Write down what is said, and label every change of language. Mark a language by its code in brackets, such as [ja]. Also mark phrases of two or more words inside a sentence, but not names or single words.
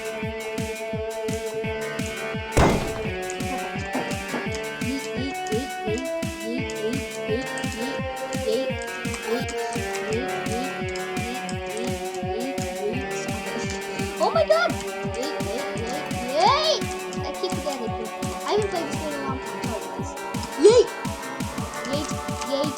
[en] Yeet, yeet, yeet, yeet, yeet, yeet, yeet, yeet, yeet, yeet, yeet, yeet, yeet. Oh my god! Yeet, yeet, yeet, yeet! I keep forgetting. I haven't played this game in a long time. Oh, guys. Yeet! Yeet, yeet.